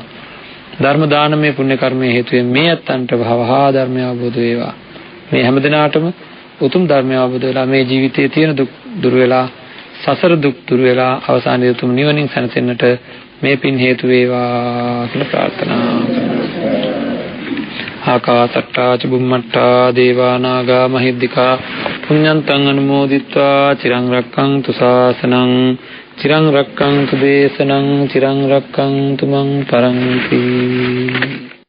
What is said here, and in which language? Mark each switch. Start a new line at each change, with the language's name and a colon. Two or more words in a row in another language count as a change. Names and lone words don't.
Sinhala: ධර්ම දානමය පුණ්‍ය කර්මයේ හේතුවෙන් මේ අත්තන්ට වහවහා ධර්මය අවබෝධ වේවා. මේ හැමදිනාටම උතුම් ධර්මය අවබෝධ වෙලා මේ ජීවිතයේ තියෙන දුක් දුර වෙලා, සසර දුක් දුර වෙලා අවසානයේ උතුම් නිවනින් සැනසෙන්නට මේ පින් හේතු වේවා කියලා ප්‍රාර්ථනා කරනවා.
Pali: ආකාසට්ටා චුම්මට්ටා දේවා නාග මහිද්దికා පුඤ්ඤන්තං අනුමෝදිත්වා චිරං රක්ඛන්තු ශාසනං චිරං රක්ඛන්තු දේශනං චිරං රක්ඛන්තු මං පරන්ති.